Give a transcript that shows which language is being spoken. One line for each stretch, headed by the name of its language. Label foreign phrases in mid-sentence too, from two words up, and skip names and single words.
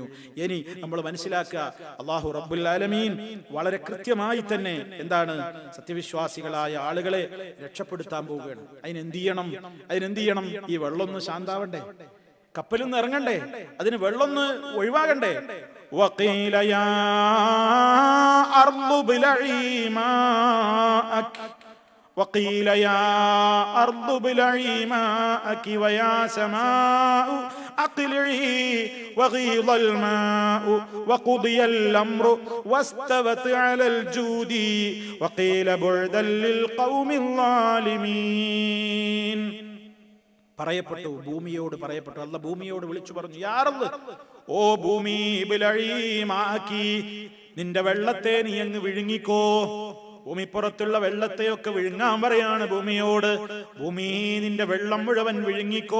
Malayalam: ഇനി നമ്മൾ മനസ്സിലാക്കുക,
Arabic: الله رب العالمين
Malayalam: വളരെ കൃത്യമായി തന്നെ എന്താണ് സത്യവിശ്വാസികളായ ആളുകളെ രക്ഷപ്പെടുത്താൻ പോവുകയാണ്. അതിനെന്ത് ചെയ്യണം? ഈ വെള്ളമൊന്ന് ശാന്താവണ്ടേ, കപ്പലിൽ നിന്ന് ഇറങ്ങണ്ടേ, അതിന് വെള്ളമൊന്ന് ഒഴിവാകണ്ടേ.
Arabic: وقيل يا أرض ابلعي ماءك وقيل يا أرض ابلعي ماءك ويا سماء أقلعي وغيض الماء وقضي الأمر واستوت على الجود وقيل بعدا للقوم الظالمين.
Malayalam: പറയപ്പെട്ടു, ഭൂമിയോട് പറയപ്പെട്ടു. അല്ലാഹ് ഭൂമിയോട് വിളിച്ചു പറഞ്ഞു,
Arabic: يا رب,
Malayalam: ഓ ഭൂമി,
Arabic: ابلعي ماءك,
Malayalam: നിന്റെ വെള്ളത്തെ നീ അങ്ങ് വിഴുങ്ങിക്കോ. ഭൂമിപ്പുറത്തുള്ള വെള്ളത്തെയൊക്കെ വിഴുങ്ങാൻ പറയാണ് ഭൂമിയോട്. ഭൂമി, നിന്റെ വെള്ളം മുഴുവൻ വിഴുങ്ങിക്കോ.